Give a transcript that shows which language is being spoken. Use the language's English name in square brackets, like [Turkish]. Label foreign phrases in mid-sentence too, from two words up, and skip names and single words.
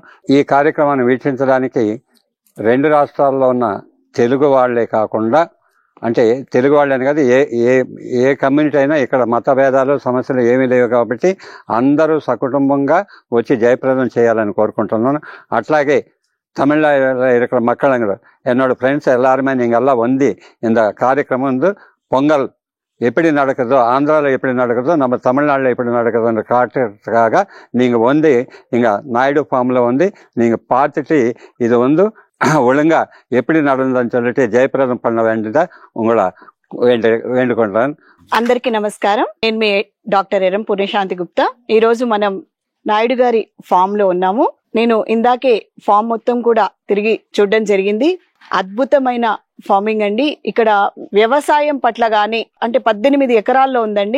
[Telugu] ఈ కార్యక్రమాన్ని వీక్షించడానికి 2 రాష్ట్రాల్లో ఉన్న తెలుగు వాళ్లే కాకుండా, అంటే తెలుగు వాళ్ళని కాదు, ఏ కమ్యూనిటీ అయినా ఇక్కడ మత భేదాలు, సమస్యలు ఏమీ లేవు. కాబట్టి అందరూ సకుటుంబంగా వచ్చి జయప్రదం చేయాలని కోరుకుంటున్నాను. [Tamil] అట్లాగే தமிழ்நாடு இருக்கிற மக்களுங்க என்னோட ஃப்ரெண்ட்ஸ் எல்லாருமே நீங்கள்லாம் வந்து இந்த காரியக்கிரமம் வந்து பொங்கல் எப்படி நடக்குதோ, ஆந்திராவில் எப்படி நடக்குதோ, நம்ம தமிழ்நாட்டில் எப்படி நடக்குதுன்ற காட்டுறதுக்காக நீங்கள் வந்து இங்கே நாயுடு ஃபார்மில் வந்து நீங்கள் பார்த்துட்டு இது வந்து ஒழுங்கா எப்படி நடந்ததுன்னு சொல்லிட்டு జయప్రదం பண்ண வேண்டியதா உங்களை వేడుకుంటాను. [Telugu] అందరికీ నమస్కారం. నేను మీ డాక్టర్ ఎరం పుణ్యశాంతి గుప్తా. ఈ రోజు మనం నాయుడు గారి ఫామ్ లో ఉన్నాము. నేను ఇందాకే ఫామ్ మొత్తం కూడా తిరిగి చూడడం జరిగింది. అద్భుతమైన ఫార్మింగ్ అండి. ఇక్కడ వ్యవసాయం పట్ల గానీ, అంటే 18 ఎకరాల్లో ఉందండి.